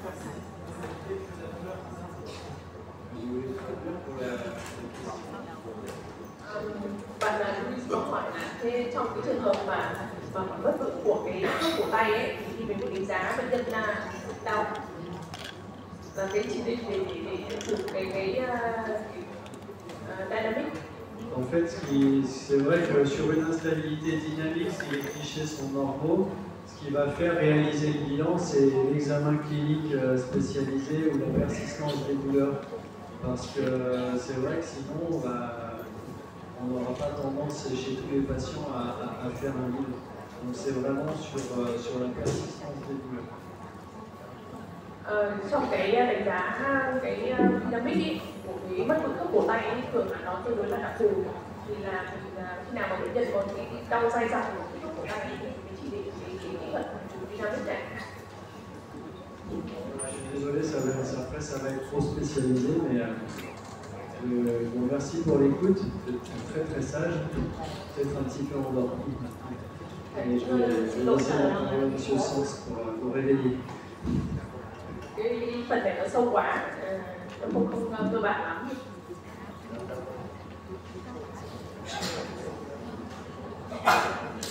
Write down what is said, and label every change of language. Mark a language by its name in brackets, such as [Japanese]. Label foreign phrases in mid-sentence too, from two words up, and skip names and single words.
[Vietnamese] Bạn Louis có hỏi là thế trong cái trường hợp mà mất vững của cái khớp cổ tay ấy thì mình đánh giá bệnh nhân là đau, và cái chỉ định để chụp cái dynamic. [French] En fait, c'est vrai que sur une instabilité dynamique, si les clichés sont normaux, ce qui va faire réaliser le bilan, c'est l'examen clinique spécialisé ou la persistance des douleurs. Parce que c'est vrai que sinon, on n'aura pas tendance chez tous les patients à faire un bilan. Donc c'est vraiment sur la persistance des douleurs. [Vietnamese] Trong cái đánh giá cái dynamic của cái mất vững khớp cổ tay ấy, thường là nó tương đối là đặc thù, thì là khi nào mà bệnh nhân có cái đau dai dẳng của cái khớp cổ tay ấy, thì mình chỉ định cái kỹ thuật dynamic này. [French] Désolé, après ça va être trop spécialisé, mais bon, merci pour l'écoute, vous êtes très très sage, peut-être un petit peu endormi. Et je vais laisser la parole à M. Sens pour réveiller. [Vietnamese] Cái phần này nó sâu quá, nó không cơ bản lắm.